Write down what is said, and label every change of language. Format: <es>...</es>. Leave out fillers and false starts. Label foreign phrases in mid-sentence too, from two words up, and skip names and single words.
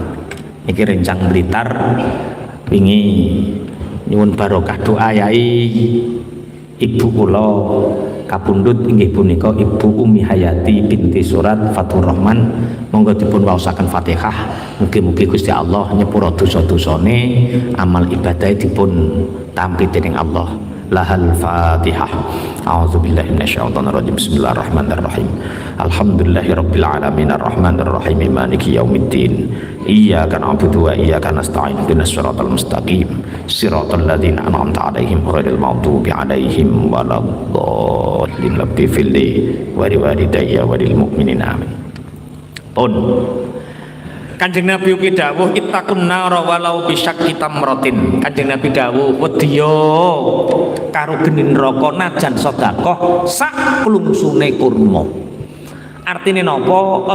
<jv>Niki rencang Blitar wingi nyuwun barokah doa yai ibu kula kapundhut inggih punika Ibu Umi Hayati binti Surat Fathur Rahman. Monggo dipun waosaken Fatihah. Mugi-mugi Gusti Allah nyepura dosa-dosane, amal ibadah dipun tampi dening Allah.</jv> <ar>لها الفاتحة. أعوذ بالله من الشيطان الرجيم. بسم الله الرحمن الرحيم. الحمد لله رب العالمين الرحمن الرحيم مالك يوم الدين. إياك نعبد وإياك نستعين. اهدنا الصراط المستقيم. صراط الذين أنعمت عليهم غير المغضوب عليهم ولا الضالين. رب اغفر لي ولوالدي وللمؤمنين آمين.</ar> <jv>Pun Kanjeng Nabi ugi dawuh</jv> <ar>اتقوا النار ولو بشق تمرة.</ar> <jv>Kanjeng Nabi dawuh wedya karo geni neraka najan sedekah sak klungsune kurma. Artine napa?</jv>